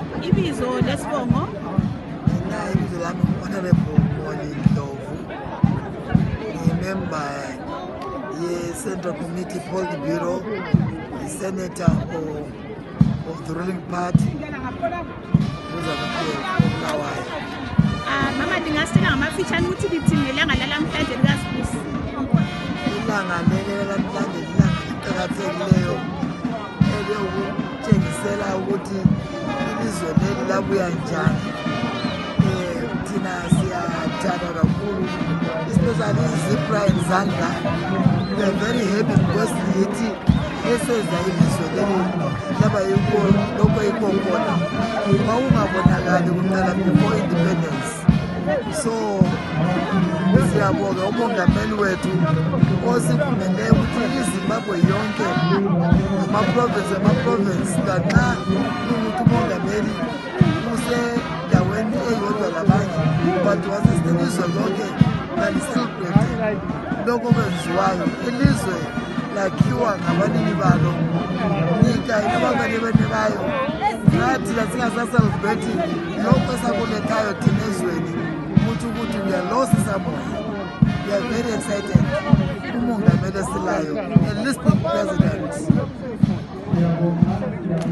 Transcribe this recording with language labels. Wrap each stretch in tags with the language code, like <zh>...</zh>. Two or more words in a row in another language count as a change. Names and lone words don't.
<nd>ibizo lesibongo? Ibizo lami Honorable Molly Ndlovu,</nd> <en>member Central Committee Politburo, Senator of the ruling party.</en> <nd>Mama ndingasicela ngamafitshane ukuthi lithini ngelanga lalamhlanje likaSibusi. Ilanga lalamhlanje ilanga liqakathekileyo elikutshengisela ukuthi ilizwe leli labuya njani. Thina siyathanda kakhulu, especially Zipra and Zandla.</nd> <en>We are very happy because</en> <nd>yithi eseza ilizwe leli laba lokho ikokhona wawungabonakali kuqala</nd> <en>before independence.</en> <nd>So siyabonga umongameli wethu osivumele ukuthi iZimbabwe yonke ama-province kanxa ukuthi umongameli usendaweni eyodwa labanye but wasesizwe lonke laliselebrate lokho kwenziwayo. Ilizwe lakhiwa ngabanini balo, nika inabanini bayo, nathi lasingasaselebrate lokho esakulethayo thina ezweni ukuthi</nd> <en>we are lost somewhere. We are very excited.</en> <nd>Umongameli esilayo,</nd> <en>a listening president.</en>